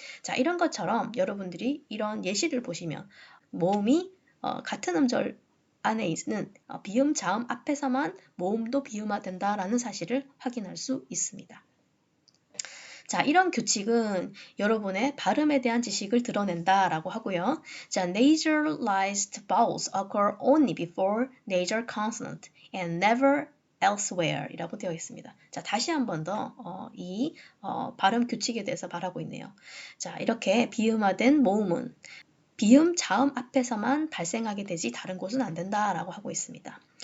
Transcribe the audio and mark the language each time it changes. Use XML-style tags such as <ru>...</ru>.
<ko>자, 이런 것처럼 여러분들이 이런 예시를 보시면 모음이 같은 음절 안에 있는 비음, 자음 앞에서만 모음도 비음화된다라는 사실을 확인할 수 있습니다. 자, 이런 규칙은 여러분의 발음에 대한 지식을 드러낸다라고 하고요.</ko> <en>자, nasalized vowels occur only before nasal consonant and never elsewhere</en> <ko>이라고 되어 있습니다. 자, 다시 한 번 더 이 발음 규칙에 대해서 말하고 있네요. 자, 이렇게 비음화된 모음은 비음, 자음 앞에서만 발생하게 되지 다른 곳은 안 된다라고 하고 있습니다.</ko>